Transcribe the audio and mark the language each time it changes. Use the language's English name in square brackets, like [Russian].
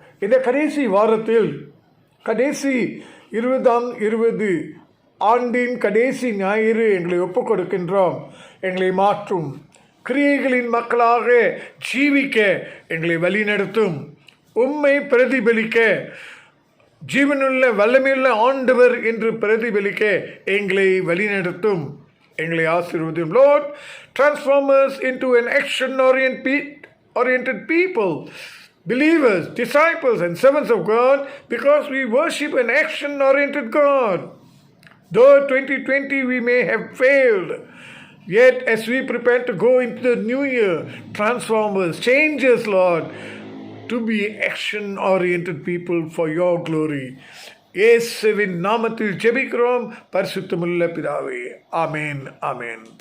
[Tamil] இந்த கடைசி வாரத்தில், கடைசி 2020 ஆண்டின் கடைசி ஞாயிறு எங்களை ஒப்புக் கொடுக்கின்றோம். எங்களை மாற்றும் கிரியைகளின் மக்களாக ஜீவிக்க எங்களை வழிநடத்தும். உம்மை பிரதிபலிக்க, ஜீவனுள்ள வல்லமையுள்ள ஆண்டவர் என்று பிரதிபலிக்க எங்களை வழிநடத்தும். எங்களை ஆசீர்வதியும். [English] Lord, transform us into an action-oriented people, believers, disciples and servants of God, because we worship an action-oriented God. Though 2020 we may have failed, yet as we prepare to go into the new year, transform us, change us, Lord, to be action-oriented people for your glory. [Tamil] இயேசுவின் நாமத்தில் ஜெபிக்கிறோம் பரிசுத்தமுள்ள பிதாவே. ஆமென், ஆமென்.